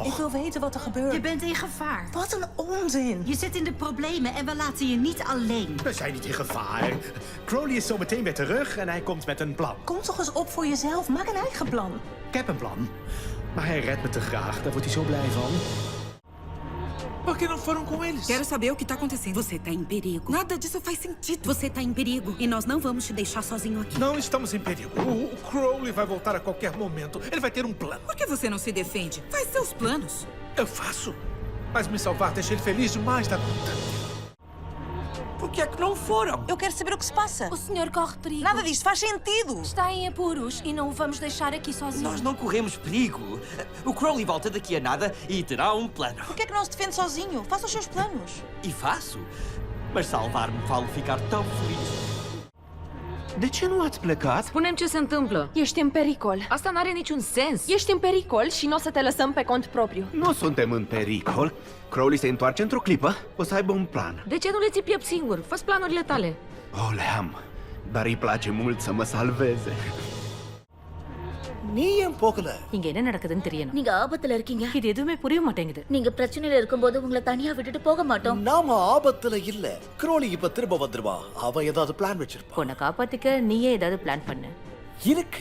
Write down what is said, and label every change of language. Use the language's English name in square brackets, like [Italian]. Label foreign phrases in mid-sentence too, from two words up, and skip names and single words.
[Dutch] Ik wil weten wat er gebeurt. Je bent in gevaar. Wat een onzin. Je zit in de problemen en we laten je niet alleen. We zijn niet in gevaar. Crowley is zo meteen weer terug en hij komt met een plan. Kom toch eens op voor jezelf. Maak een eigen plan. Ik heb een plan. Maar hij redt me te graag. Daar wordt hij zo blij van. [Portuguese] Por que não foram com eles? Quero saber o que tá acontecendo. Você tá em perigo. Nada disso faz sentido. Você tá em perigo e nós não vamos te deixar sozinho aqui. Não estamos em perigo. O Crowley vai voltar a qualquer momento. Ele vai ter um plano. Por que você não se defende? Faz seus planos. Eu faço. Mas me salvar deixa ele feliz demais da conta. Por que é que não foram? Eu quero saber o que se passa. O senhor corre perigo. Nada disto faz sentido. Está em apuros e não o vamos deixar aqui sozinho. Nós não corremos perigo. O Crowley volta daqui a nada e terá um plano. Por que é que não se defende sozinho? Faça os seus planos. E faço. Mas salvar-me falo ficar tão feliz. [Romanian] De ce nu ați plecat? Spune-mi ce se întâmplă. Ești în pericol. Asta n-are niciun sens. Ești în pericol și nu o să te lăsăm pe cont propriu. Nu suntem în pericol. Crowley se întoarce într-o clipă. O să aibă un plan. De ce nu le ții piept singur? Fă-ți planurile tale. O, le am. Dar îi place mult să mă salveze. [Tamil] நீ ஏன் போகல? இங்க என்ன நடக்குதுன்னு தெரியணும். நீங்க ஆபத்துல இருக்கீங்க. இது எதுவுமே புரிய மாட்டேங்குது. நீங்க பிரச்சனையில இருக்கும்போது உங்களை தனியா விட்டுட்டு போக மாட்டோம். நாம ஆபத்துல இல்ல. Crowley இப்ப திரும்ப வந்துருவா. அவ ஏதாவது பிளான் வச்சிருப்பா. உன்னை காப்பாத்திக்க நீயே ஏதாவது பிளான் பண்ணு. இருக்கு.